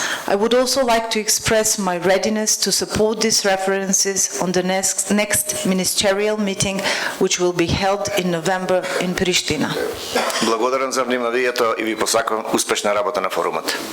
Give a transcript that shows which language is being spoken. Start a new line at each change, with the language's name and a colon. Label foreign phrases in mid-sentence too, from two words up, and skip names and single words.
English: I would also like to express my readiness to support these references on the next ministerial meeting, which will be held in November in Pristina.
Macedonian: Благодарам за вниманието и ви посакувам успешна работа на форумот.